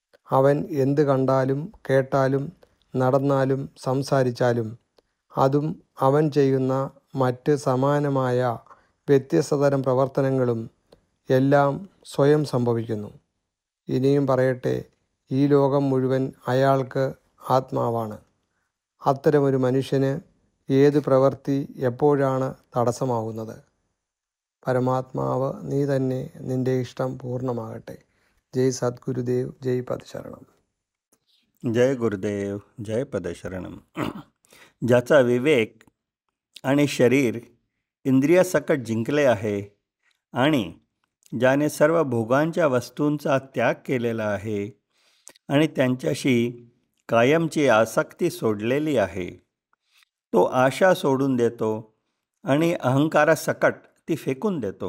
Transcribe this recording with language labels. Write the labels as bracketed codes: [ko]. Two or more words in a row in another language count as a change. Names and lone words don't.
[ml] അവൻ എന്ത് കണ്ടാലും കേട്ടാലും നടന്നാലും സംസാരിച്ചാലും അതും അവൻ ചെയ്യുന്ന മറ്റ് സമാനമായ വ്യത്യസ്തതരം പ്രവർത്തനങ്ങളും എല്ലാം സ്വയം സംഭവിക്കുന്നു. ഇനിയും പറയട്ടെ, ഈ ലോകം മുഴുവൻ അയാൾക്ക് ആത്മാവാണ്. അത്തരമൊരു മനുഷ്യന് ഏത് പ്രവൃത്തി എപ്പോഴാണ് തടസ്സമാകുന്നത്? പരമാത്മാവ് നീ തന്നെ, നിന്റെ ഇഷ്ടം പൂർണ്ണമാകട്ടെ. [sa] जय सद्गुरुदेव, जय पदशरणम. जय गुरुदेव, जय पदशरणम. [mr] ज्याचा विवेक आणि शरीर इंद्रियासकट जिंकले आहे आणि ज्याने सर्व भोगांच्या वस्तूंचा त्याग केलेला आहे आणि त्यांच्याशी कायमची आसक्ती सोडलेली आहे, तो आशा सोडून देतो आणि अहंकारासकट ती फेकून देतो.